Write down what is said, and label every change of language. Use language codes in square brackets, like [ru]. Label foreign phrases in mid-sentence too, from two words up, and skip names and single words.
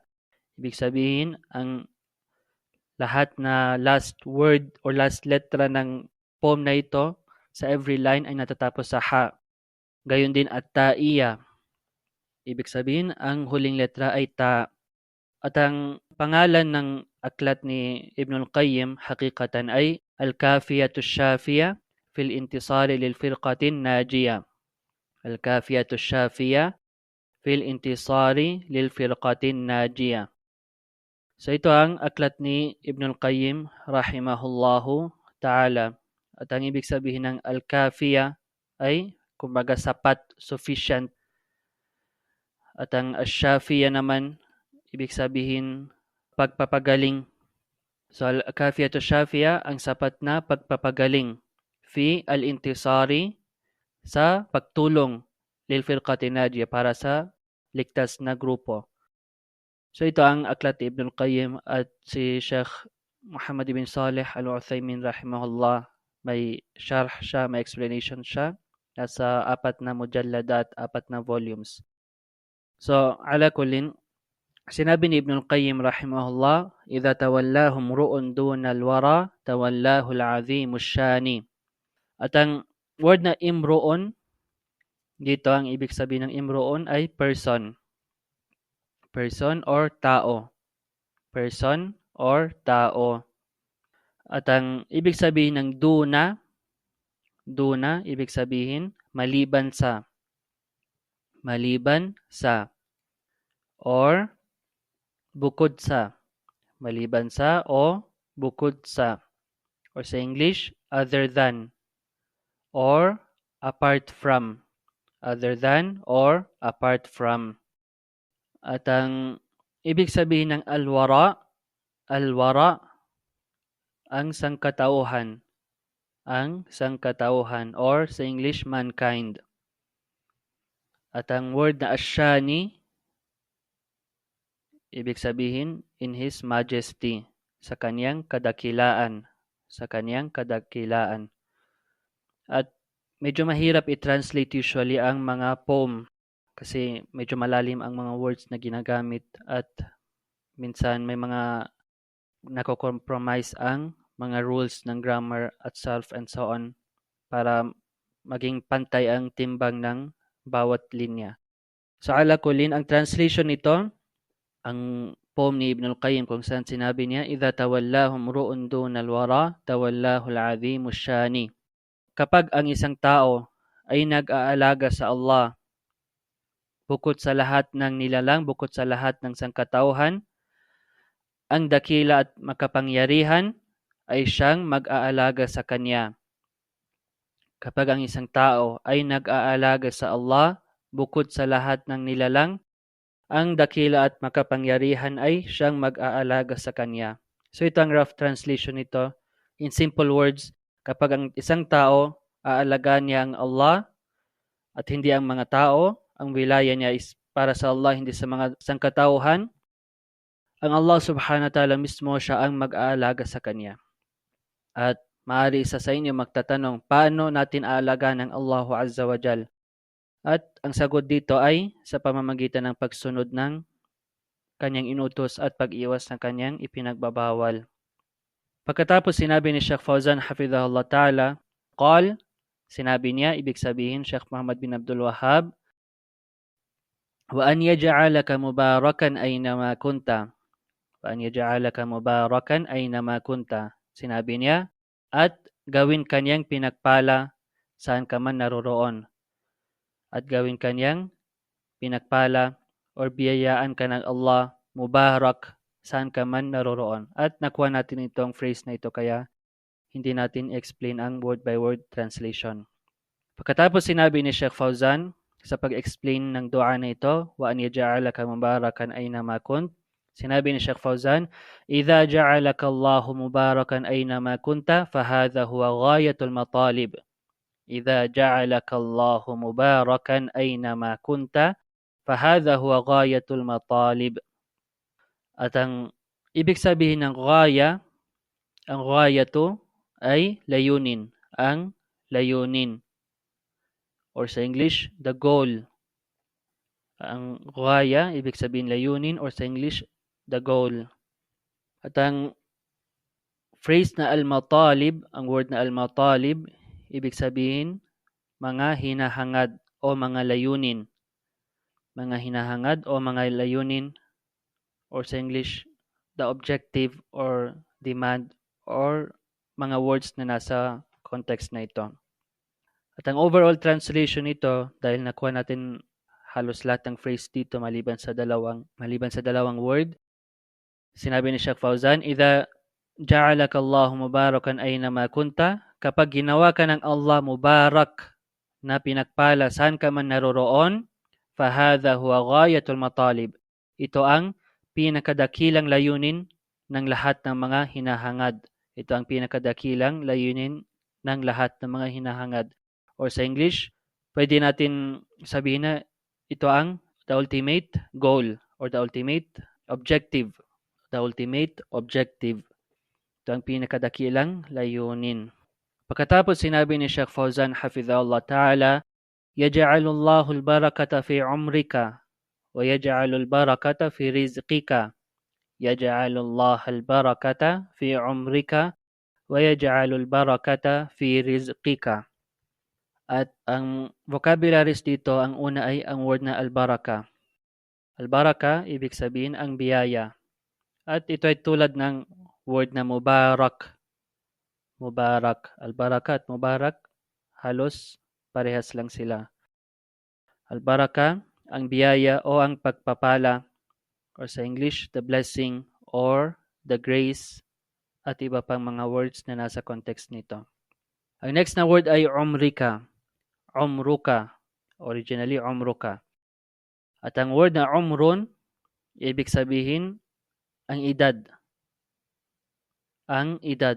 [tl] Ibig sabihin ang lahat na [en] last word or last [tl] letra ng poem na ito sa [en] every line [tl] ay natatapos sa ha. Gayon din at taiya. Ibig sabihin ang huling letra ay ta. At ang pangalan ng aklat ni Ibnul Qayyim hakikatan ay Al-Kafiyatu Shafiya fil Intisari lil Firqatin Najiya. Al-Kafiyatu Shafiya fil Intisari lil Firqatin Najiya. So ito ang aklat ni Ibnul Qayyim [ar] رحمه الله تعالى. [tl] At ang ibig sabihin ng Al-Kafiya ay kumbaga sapat, sufficient. At ang Ash-Shafiya naman, ibig sabihin pagpapagaling. So Al-Kafiyatu Shafiya, ang sapat na pagpapagaling. [ar] في الانتصار, [tl] sa pagtulong [ar] للفرقة الناجية, [tl] para sa ligtas na grupo. So ito ang aklat ni Ibnul Qayyim, at si Sheikh Muhammad ibn Salih al-Uthaymin rahimahullah, may sharh siya, may explanation siya. Nasa 4 na mujalladat, 4 na volumes. [ar] So على كل, [tl] sinabi ni [ar] Ibnul Qayyim rahimahullah, إِذَا تَوَلَّاهُ امْرُؤٌ دُونَ الْوَرَى تَوَلَّاهُ الْعَظِيمُ الشَّانِ. [tl] At ang word na imru'un, dito ang ibig sabihin ng imru'un ay person. [en] Person or tao. Person or tao. [tl] At ang ibig sabihin ng duna, ibig sabihin maliban sa. Maliban sa. Or bukod sa. Maliban sa o bukod sa. [en] Or sa English, other than. Or apart from. Other than or apart from. [tl] At ang ibig sabihin ng al-wara, ang sangkatauhan. Ang sangkatauhan, or sa English, mankind. At ang word na asyani, ibig sabihin [en] in His Majesty, [tl] sa kanyang kadakilaan. Sa kanyang kadakilaan. At medyo mahirap i-translate usually ang mga poem kasi medyo malalim ang mga words na ginagamit at minsan may mga nako-compromise ang mga rules ng grammar at [en] self and so on [tl] para maging pantay ang timbang ng bawat linya. So [ar] على كل, [tl] ang translation nito, ang poem ni Ibn al-Qayyim kung saan sinabi niya, [ar] "إذا تولاه امرؤ دون الورى تولاه العظيم الشان." [tl] Kapag ang isang tao ay nag-aalaga sa Allah, bukod sa lahat ng nilalang, bukod sa lahat ng sangkatauhan, ang dakila at makapangyarihan ay siyang mag-aalaga sa kanya. Kapag ang isang tao ay nag-aalaga sa Allah, bukod sa lahat ng nilalang, ang dakila at makapangyarihan ay siyang mag-aalaga sa kanya. So ito ang [en] rough translation [tl] nito. [en] In simple words, [tl] kapag ang isang tao aalagaan niya ang Allah at hindi ang mga tao, ang wilaya niya is para sa Allah, hindi sa mga sangkatauhan, ang Allah [ar] سبحانه وتعالى [tl] mismo siya ang mag-aalaga sa kanya. At maaari isa sa inyo magtatanong, paano natin aalagaan ng [ar] الله عز وجل? [tl] At ang sagot dito ay sa pamamagitan ng pagsunod ng kanyang inutos at pag-iwas ng kanyang ipinagbabawal. Pagkatapos sinabi ni Sheikh Fawzan [ar] حفظه الله تعالى قال, [tl] sinabi niya, ibig sabihin Sheikh Muhammad bin Abdul Wahhab, [ar] وأن يجعلك مباركا أينما كنت. وأن يجعلك مباركا أينما كنت. [tl] Sinabi niya, at gawin kanyang pinagpala saan ka man naroroon. At gawin kanyang pinagpala or biyayaan ka ng Allah, mubarak, saan ka man naroroon. At nakuha natin itong phrase na ito kaya hindi natin explain ang [en] word by word translation. [tl] Pagkatapos sinabi ni Sheikh Fawzan sa pag-explain ng dua na ito, [ar] وأن يجعلك مباركا أينما كنت, [tl] sinabi ni Sheikh Fawzan, [ar] إذا جعلك الله مباركا أينما كنت فهذا هو غاية المطالب. إذا جعلك الله مباركا أينما كنت فهذا هو غاية المطالب. [tl] At ang ibig sabihin ng ghaya, ang ghayatu ay layunin, ang layunin. Or sa [en] English, the goal. [tl] Ang ghaya, ibig sabihin layunin, or sa English, [en] the goal. [tl] At ang phrase na al-matalib, ang word na al-matalib, ibig sabihin mga hinahangad o mga layunin. Mga hinahangad o mga layunin, or sa English, [en] the objective or demand or [tl] mga words na nasa context na ito. At ang [en] overall translation [tl] nito, dahil nakuha natin halos lahat ng phrase dito maliban sa dalawang word, sinabi ni Sheikh Fawzan, [ar] إذا جعلك الله مباركا أينما كنت, [tl] kapag ginawa ka ng Allah mubarak na pinagpala saan ka man naroroon, [ar] فهذا هو غاية المطالب. [tl] Ito ang pinakadakilang layunin ng lahat ng mga hinahangad. Ito ang pinakadakilang layunin ng lahat ng mga hinahangad. Or sa English, pwede natin sabihin na ito ang [en] the ultimate goal or the ultimate objective. The ultimate objective. [tl] Ito ang pinakadakilang layunin. Pagkatapos sinabi ni Sheikh Fawzan [ar] حفظه الله تعالى, يجعل الله البركة في عمرك ويجعل البركة في رزقك. يجعل الله البركة في عمرك ويجعل البركة في رزقك. [tl] At ang vocabularies dito, ang una ay ang word na al-baraka. Al-baraka, ibig sabihin ang biyaya. At ito ay tulad ng word na mubarak. Mubarak. Al-baraka at mubarak, halos parehas lang sila. Al-baraka, ang biyaya o ang pagpapala, or sa English, [en] the blessing or the grace, [tl] at iba pang mga words na nasa context nito. Ang next na word ay umrika. Umruka. Originally, umruka. At ang word na umrun, ibig sabihin, ang edad. Ang edad.